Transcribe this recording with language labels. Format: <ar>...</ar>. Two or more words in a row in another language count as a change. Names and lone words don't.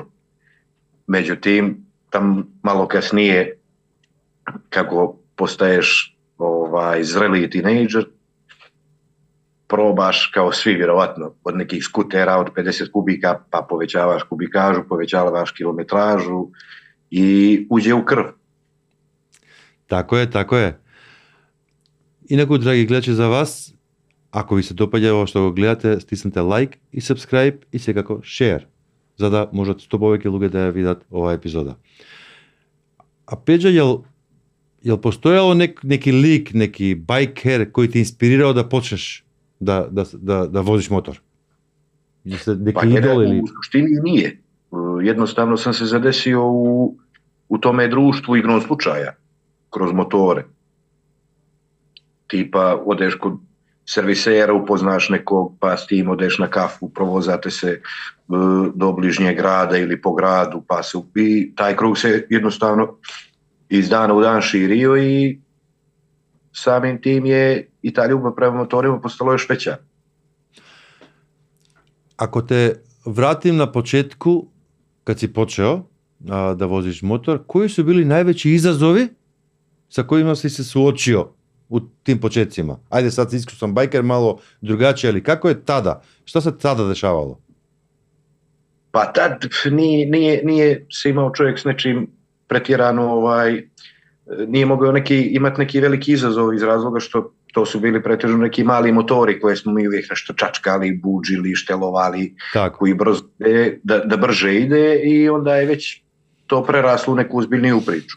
<sr>Međutim, tam malo kasnije, kako postaješ zreliji tinejdžer, probaš kao svi vjerovatno od nekih skutera od 50 kubika pa povećavaš kubikažu, povećavaš kilometražu i uđe u krv. Tako je.</sr> <mk>Инаку, драги гледачи, за вас, ако ви се допаѓа ово што го гледате, стиснете лайк и subscribe и секако share, за да можат што повеќе луѓе да ја видат оваа епизода.</mk> <sr>А Пеđa, јел постоело неки лик, неки байкер кој те инспирирал да почнеш da voziš motor? Pa u suštini nije. Jednostavno sam se zadesio u tome društvu igrom slučaja, kroz motore. Tipa, odeš kod servisera, upoznaš nekog, pa s tim odeš na kafu, provozate se do bližnjeg grada ili po gradu, i taj krug se jednostavno iz dana u dan širio i samim tim je i ta ljubav prema motorima postala još veća. Ако те вратим на почетку, кад си почео да возиш мотор, кои су били највеći изазови sa kojima si se suočio u tim početcima? Ajde, sad iskusan bajker, malo drugačije, ali kako je tada? Šta se tada dešavalo? Pa tad nije se imao čovjek s nečim pretjerano, nije mogao imati neki veliki izazov iz razloga što to su bili pretežno neki mali motori koje smo mi uvijek nešto čačkali, buđili, štelovali, koji brzo ide, da brže ide i onda je već to preraslo u neku ozbiljniju priču.</sr>